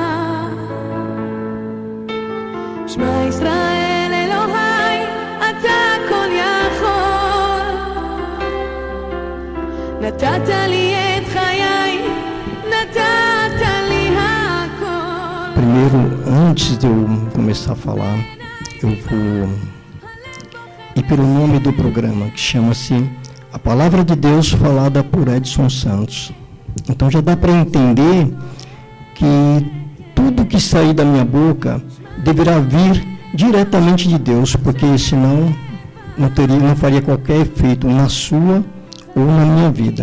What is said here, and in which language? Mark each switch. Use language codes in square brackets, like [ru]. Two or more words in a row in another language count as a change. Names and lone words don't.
[he] שמע ישראל אלוהי, אתה כל יכול, נתת לי את חיי, נתת לי הכל. [pt] Primeiro, antes de eu começar a falar, eu vou ir pelo nome do programa, que chama-se A Palavra de Deus Falada por Edson Santos. Então já dá para entender que tudo que sair da minha boca deverá vir diretamente de Deus, porque senão não faria qualquer efeito na sua ou na minha vida.